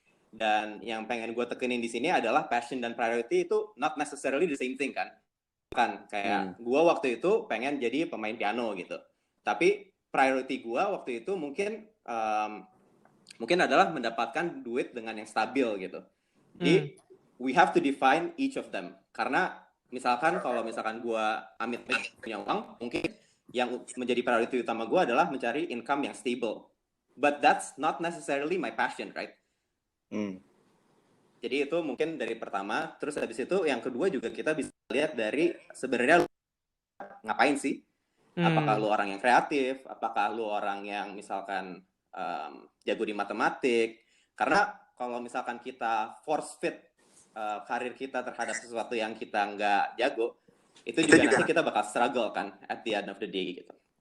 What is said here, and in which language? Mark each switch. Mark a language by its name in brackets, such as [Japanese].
[Indonesian] Dan yang pengen gue tekenin di sini adalah passion dan priority itu [English] not necessarily the same thing [Indonesian] kan. Kan kayak gue waktu itu pengen jadi pemain piano gitu. Tapi priority gue waktu itu mungkin adalah mendapatkan duit dengan yang stabil gitu. Jadi [English] we have to define each of them. [Indonesian] Karena misalkan kalau misalkan gue amit punya uang, mungkin yang menjadi priority utama gue adalah mencari income yang stable. [English] But that's not necessarily my passion, right? [Indonesian] Jadi itu mungkin dari pertama. Terus habis itu yang kedua juga kita bisa lihat dari sebenarnya ngapain sih? Apakah lu orang yang kreatif? Apakah lu orang yang misalkan jago di matematik? Karena kalau misalkan kita force fit karir kita terhadap sesuatu yang kita nggak jago, itu juga nanti kita bakal struggle kan [English] at the end of the day [Indonesian] gitu.